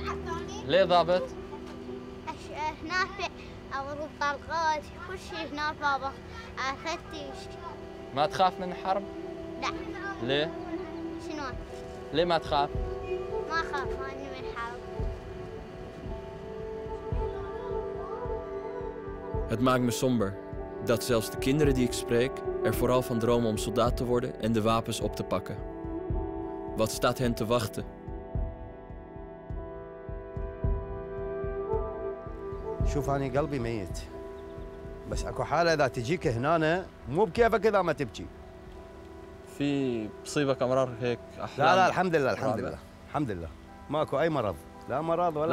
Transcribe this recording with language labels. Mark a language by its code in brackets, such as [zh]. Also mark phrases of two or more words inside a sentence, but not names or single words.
[ar] ليه ضابط؟ هناك اضرب طلقات كل شيء هناك بابا افتش. ما تخاف من الحرب؟ لا. ليه؟ شنو؟ ليه ما تخاف؟ ما اخاف اني من الحرب. [nl] Het maakt me somber dat zelfs de kinderen die ik spreek er vooral van dromen om soldaat te worden en de wapens op te pakken. Wat staat hen te wachten? [ar] شوف أنا قلبي ميت بس اكو حاله اذا تجيك هنا مو بكيفك اذا ما تبكي. في بصيبك امرار هيك احلام؟ لا الحمد لله الحمد لله ماكو اي مرض، لا مرض ولا